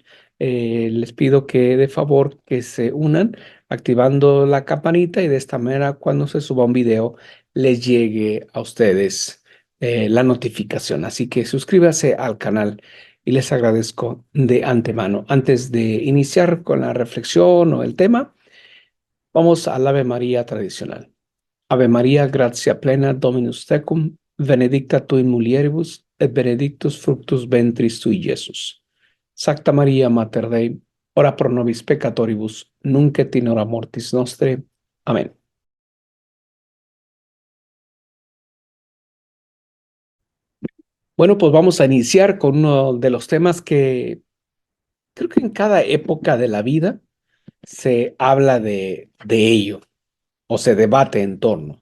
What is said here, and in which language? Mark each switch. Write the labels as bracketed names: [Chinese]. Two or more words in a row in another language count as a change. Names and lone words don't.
[Spanish] Les pido que de favor que se unan activando la campanita y de esta manera cuando se suba un video les llegue a ustedes la notificación. Así que suscríbase al canal y les agradezco de antemano. Antes de iniciar con la reflexión o el tema, vamos al Ave María tradicional. [Latin] Ave María, gratia plena, Dominus tecum, benedicta tu in mulieribus, et benedictus fructus ventris tui, Iesus. Sacta Maria, Mater Dei, ora pro nobis peccatoribus, nunc et in hora mortis nostre. [Spanish] Amén. Bueno, pues vamos a iniciar con uno de los temas que creo que en cada época de la vida se habla de ello o se debate en torno.